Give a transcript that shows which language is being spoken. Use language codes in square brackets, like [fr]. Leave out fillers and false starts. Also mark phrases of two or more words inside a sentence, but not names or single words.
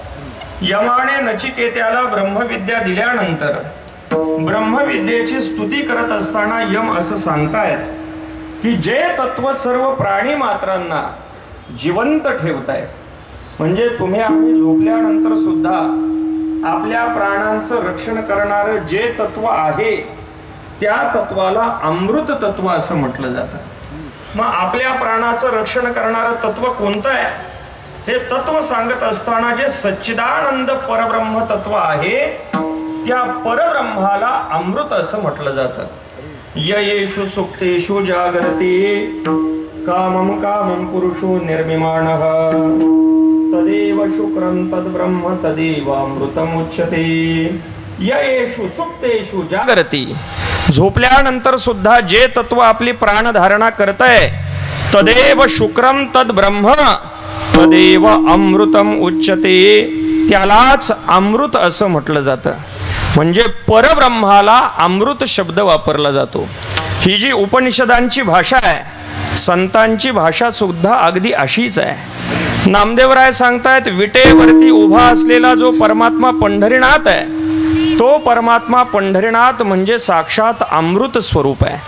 [mr] यमाने नचिकेत्याला ब्रह्मविद्या दिल्यानंतर ब्रह्मविद्येची स्तुती करत असताना यम असं सांगतायत की जे तत्व सर्व प्राणी मात्रांना जिवंत ठेवताय, म्हणजे तुम्ही आम्ही झोपल्यानंतर सुद्धा आपल्या प्राणांचं रक्षण करणारं जे तत्व आहे त्या तत्वाला अमृत तत्व असं म्हटलं जातं. मग आपल्या प्राणाचं रक्षण करणारं तत्व कोणतं आहे? हे तत्व सांगत असताना जे सच्चिदानंद परब्रह्म तत्व आहे त्या परब्रह्माला अमृत असं म्हटलं जातं. [sa] येषु सुक्तेषु जागरते कामं कामं पुरुषो निर्मिमाणः तदेव शुक्रं तद्ब्रह्म तदेव अमृतम् उच्यते. येषु सुक्तेषु जागरते. [mr] झोपल्यानंतर सुद्धा जे तत्व आपली प्राणधारणा करतंय [sa] तदेव शुक्रम तद्ब्रह्म तदेव अमृतम उच्यते. [mr] त्यालाच अमृत असं म्हटलं जातं. म्हणजे परब्रह्माला अमृत शब्द वापरला जातो. ही जी उपनिषदांची भाषा आहे संतांची भाषा सुद्धा अगदी अशीच आहे. नामदेवराय सांगतायत विटेवरती उभा असलेला जो परमात्मा पंढरीनाथ आहे तो परमात्मा पंढरीनाथ म्हणजे साक्षात अमृत स्वरूप आहे.